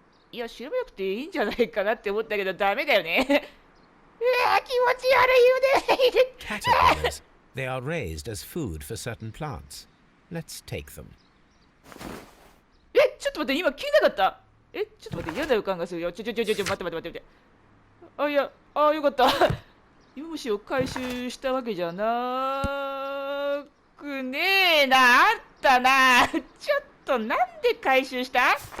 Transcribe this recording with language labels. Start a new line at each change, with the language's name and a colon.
Japanese: いや、調べなくていいんじゃないかなって思ったけど、ダメだよね。うわ、気持ち悪いよね。
English: Caterpillars. They are raised as food for certain plants. Let's take them.
Japanese: ちょっと待って、今聞いなかった。ちょっと待って、嫌な予感がするよ。待って。あ、いや、よかった。イモムシを回収したわけじゃなくねえな。あったな。ちょっと、なんで回収した？